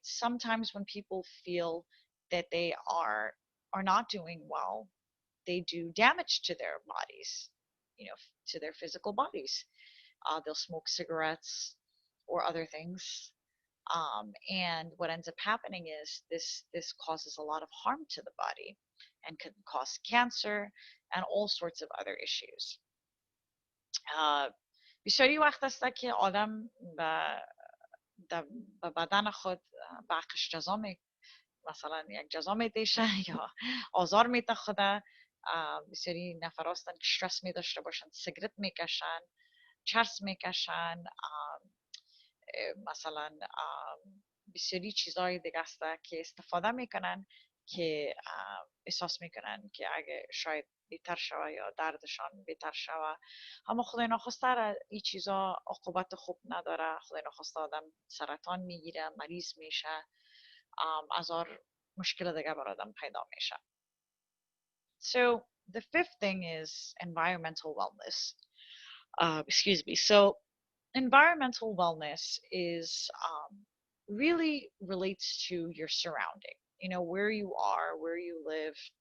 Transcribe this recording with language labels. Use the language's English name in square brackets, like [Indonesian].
[English] Sometimes when people feel that they are not doing well, they do damage to their bodies, to their physical bodies. They'll smoke cigarettes, or other things. And what ends up happening is this causes a lot of harm to the body and can cause cancer and all sorts of other issues. [Persian] بسیاری وقت است که آدم به بدن خود بخش جزا مثلا یک جزا میدهشه یا آزار میده خوده. بسیاری نفر هستن که استرس می داشته باشن، سیگرت میکشن، چرس میکشن، مثلا بسیاری چیزهای دیگه است که استفاده میکنن که احساس میکنن که اگه شاید بهتر شوه یا دردشان بهتر شوه. اما خدای ناخواسته این چیزا عاقبت خوب نداره. خدای ناخواسته آدم سرطان میگیره، مریض میشه، هزار مشکل دیگه بر آدم پیدا میشه. [English] So the fifth thing is environmental wellness. Excuse me. So environmental wellness is really relates to your surrounding. You know, where you are, where you live.